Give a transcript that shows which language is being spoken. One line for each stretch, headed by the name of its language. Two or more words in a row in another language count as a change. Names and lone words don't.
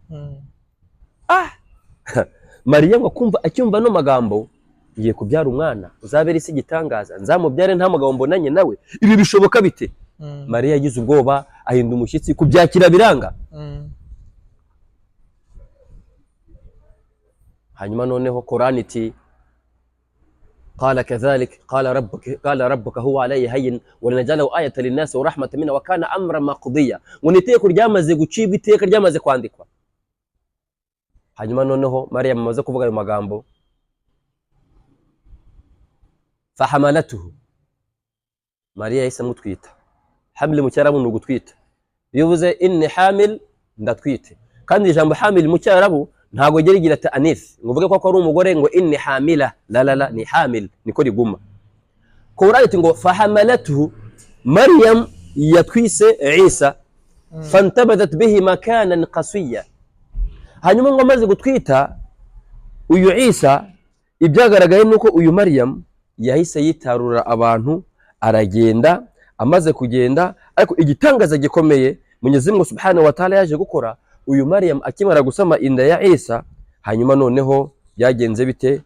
Kinyarwanda: Mariya ngo kumva acyumva no magambo, ngiye kubyara umwana uzabera isi igitangaza, nzamubyare nta mugabo mbonanye nawe, ibi bishoboka bite? Mariya yagize ubwoba, ahinda umushyitsi, kubyakira biranga. Hanyuma noneho Qur'an iti
Arabic: قال كذلك قال ربك هو علي هين ولنجعله آية للناس ورحمة منا وكان أمرا مقضيا,
Kinyarwanda: ngo niteko ryamaze gucibwa iteka, ryamaze kwandikwa. Hanyuma noneho Mariya amaze kuvuga ayo magambo, fahamalatuhu, Mariya yahise amutwita. Hamil mu cyarabu ni ugutwita, bivuze
Arabic: إني حامل,
Kinyarwanda: ndatwite. Kandi ijambo hamil mu cyarabu ntago gerigira ati anith, ngo uvuge ko ari umugore ngo
Arabic: إني حاملة, لا إني حامل,
Kinyarwanda: niko riguma. Qur'an iti ngo fahamalatuhu,
Arabic: Maryam yatwise Isa, فانتبذت به مكانا قصيا.
Kinyarwanda: Hanyuma ngo amaze gutwita uyu Isa, ibyagaragaye nuko uyu Maryam yahise yitarura abantu, aragenda. Amaze kugenda, ariko igitangaza gikomeye Mwenyezi Mungu
Arabic: سبحانه وتعالى
Kinyarwanda: yaje gukora, uyu Maryam akimara gusama inda ya Isa, hanyuma noneho yagenze bite?